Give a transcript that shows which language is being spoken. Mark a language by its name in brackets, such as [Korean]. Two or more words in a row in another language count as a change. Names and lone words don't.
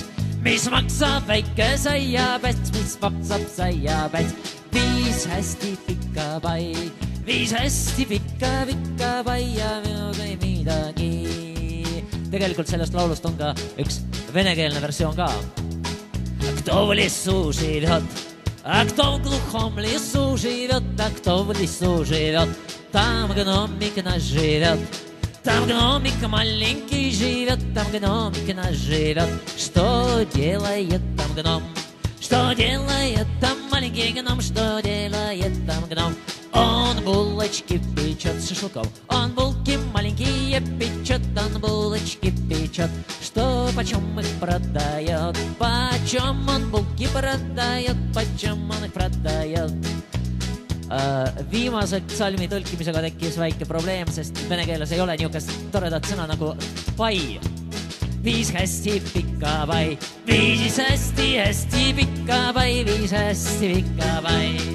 [Estonian] Mis maksab väike saiapäts? Mis maksab saiapäts? Viis hästi pikka pai. Viis hästi pikka pai ja minul ei midagi. Tegelikult sellest laulust on ka üks venekeelne versioon ka. [Russian] Кто в лесу живет, а кто в глухом лесу живет, а кто в лесу живет, там гномик наш живет. Там гномик маленький живет, там гномик наш живет. Что делает там гном? Что делает там маленький гном? Что делает там гном? Он булочки печет с шашлыком, он булки маленькие печет, он булочки печет. Что, почем их продает? Почем он булки продает? Почем он их продает? [Estonian] Viimase salmi tõlkimisega tekkis väike probleem, sest vene keeles ei ole niisugust toredat sõna nagu pai. Viis hästi pikka pai, viis hästi pikka pai, viis hästi pikka pai.